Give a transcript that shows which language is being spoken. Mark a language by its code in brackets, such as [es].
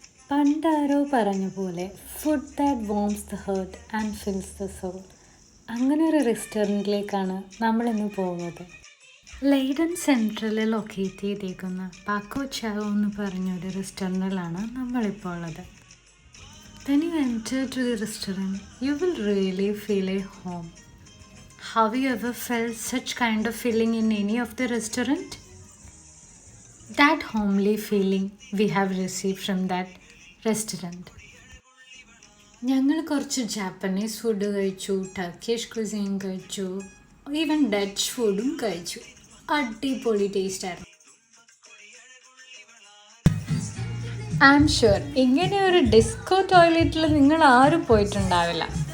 [ml] പണ്ടാരോ പറഞ്ഞ പോലെ [en] Food that warms the heart and fills the soul. [ml] അങ്ങനെ ഒരു റെസ്റ്റോറൻറ്റിലേക്കാണ് നമ്മളിന്ന് പോകുന്നത്. ലൈഡൻ സെൻട്രലിൽ ലൊക്കേറ്റ് ചെയ്തേക്കുന്ന പാക്കോ ചാവോ എന്ന് പറഞ്ഞൊരു റെസ്റ്റോറൻറ്റിലാണ് നമ്മളിപ്പോൾ ഉള്ളത്. [en] When you enter to the restaurant, you will really feel a home. Have you ever felt such kind of feeling in any of the restaurant? That homely feeling we have received from that restaurant. [ml] ഞങ്ങൾ കുറച്ച് Japanese food കഴിച്ചു, Turkish cuisine കഴിച്ചു, even Dutch ഫുഡും കഴിച്ചു. അടിപൊളി ടേസ്റ്റായിരുന്നു. [en] I am sure [ml] ഇങ്ങനെ ഒരു disco ടോയ്ലറ്റിൽ നിങ്ങൾ ആരും പോയിട്ടുണ്ടാവില്ല.